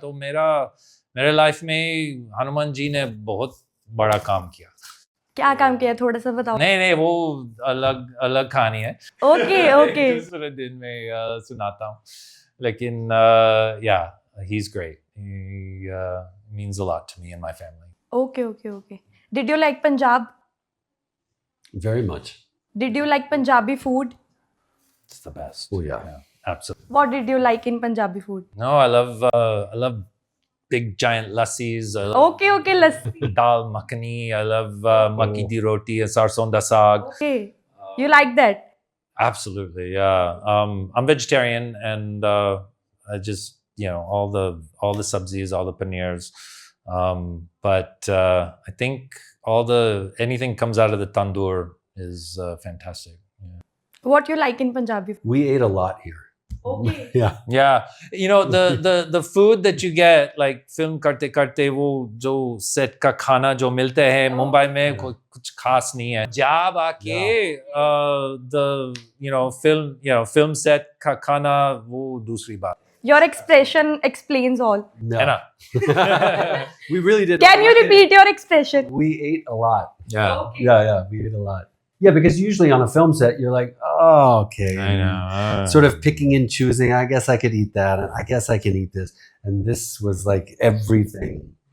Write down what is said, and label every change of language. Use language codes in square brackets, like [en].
[hi] तो मेरे लाइफ में हनुमान जी ने बहुत बड़ा काम किया. क्या काम किया, थोड़ा सा बताओ. नहीं, वो अलग कहानी है. ओके. दूसरे दिन में सुनाता हूँ. लेकिन [en] yeah, he's great. He means a lot to me and my family. Okay. Did you like Punjab? Very much. Did you like Punjabi food? It's the best. Oh yeah, absolutely. What did you like in Punjabi food? No, I love big giant lassis. Okay, lassi. Dal makhani. I love makki di roti and sarson da saag. Okay, you like that? Absolutely, yeah. I'm vegetarian, and I just all the sabzis, all the paneers. But I think anything comes out of the tandoor is fantastic. Yeah. What you like in Punjabi food? We ate a lot here. Okay. Yeah. The food that you get, like film [hi] karte वो जो set का खाना जो मिलते हैं मुंबई में कुछ खास नहीं है. जब आके the film set का खाना वो दूसरी बात. [en] Your expression explains all. No. [hi] है ना? [en] We really did. Can you repeat your expression? We ate a lot. Yeah. Okay. Yeah, we ate a lot. Yeah, because usually on a film set, you're like, oh, okay. I know. Sort of picking and choosing. I guess I could eat that. I guess I can eat this. And this was like everything.